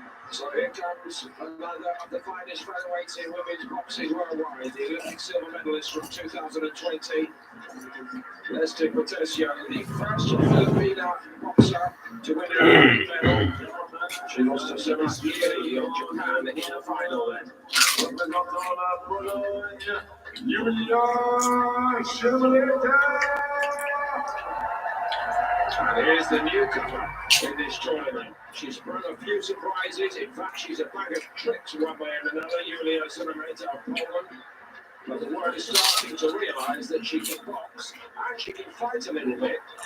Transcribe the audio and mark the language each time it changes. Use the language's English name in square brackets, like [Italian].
[English] So here comes another of the finest featherweights in women's boxing worldwide, the Olympic silver medalist from 2020, Nesty Patricio, the first Filipina boxer to win an Olympic medal. She lost to Sebastiani of Japan in the final then. [French] Représentant la Pologne, Julia Szymleta. [English] And here's the newcomer in this tournament. She's sprung a few surprises. In fact, she's a bag of tricks one way and another. Julia Szymleta of Poland. But the world is starting to realise that she can box and she can fight a little bit.